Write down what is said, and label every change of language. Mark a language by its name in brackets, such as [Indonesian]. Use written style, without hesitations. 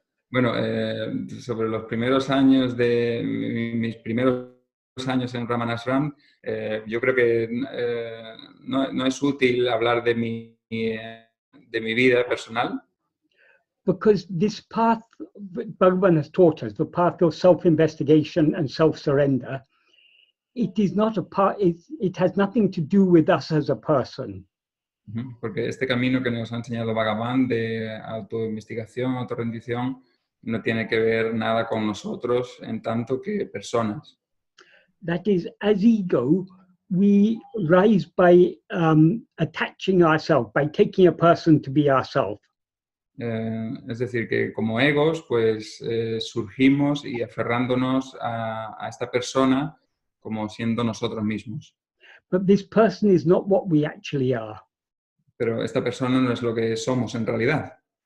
[Spanish] Bueno, sobre los primeros años de mis primeros años en Ramanashram, yo creo que no es útil hablar de mi vida personal. [English] Because this path Bhagavan has taught us, the path of self-investigation and self-surrender, it is not a part. It has nothing to do with us as a person. [Spanish] Porque este camino que nos ha enseñado Bhagavan de autoinvestigación, autorrendición, no tiene que ver nada con nosotros en tanto que personas. [English] That is, as ego, we rise by attaching ourselves, by taking a person to be ourselves. [Spanish] Es decir, que como egos, pues surgimos y aferrándonos a esta persona como siendo nosotros mismos. [English] But this person is not what we actually are. [Spanish] Pero esta persona no es lo que somos en realidad.